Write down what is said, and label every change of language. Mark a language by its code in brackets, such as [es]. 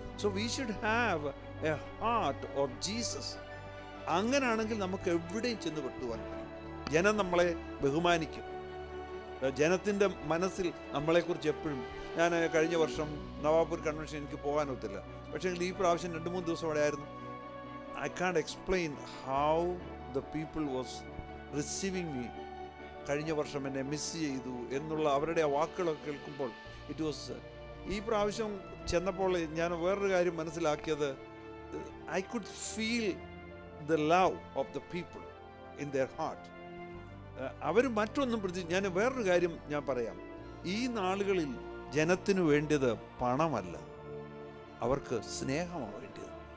[en] So we should have a heart of Jesus. [ml] അങ്ങനെയാണെങ്കിൽ നമുക്ക് എവിടെയും ചെന്ന് പെട്ടുവാൻ കഴിയും. ജനം നമ്മളെ ബഹുമാനിക്കും. ജനത്തിൻ്റെ മനസ്സിൽ നമ്മളെക്കുറിച്ച് എപ്പോഴും, ഞാൻ കഴിഞ്ഞ വർഷം നവാപൂർ കൺവെൻഷൻ എനിക്ക് പോകാനൊത്തില്ല. പക്ഷേ ഈ പ്രാവശ്യം 2-3 ദിവസം അവിടെ ആയിരുന്നു. [en] I can't explain how the people was receiving me. [ml] കഴിഞ്ഞ വർഷം എന്നെ മിസ് ചെയ്തു എന്നുള്ള അവരുടെ ആ വാക്കുകളൊക്കെ കേൾക്കുമ്പോൾ [en] it was, [ml] ഈ പ്രാവശ്യം ചെന്നപ്പോൾ ഞാൻ വേറൊരു കാര്യം മനസ്സിലാക്കിയത്, [en] I could feel the love of the people in their heart. [ml] അവർ മറ്റൊന്നും ഞാൻ വേറൊരു കാര്യം ഞാൻ പറയാം, ഈ നാളുകളിൽ ജനത്തിനു വേണ്ടിയത് പണമല്ല, അവർക്ക് സ്നേഹമാണ് വേണ്ടിയത്.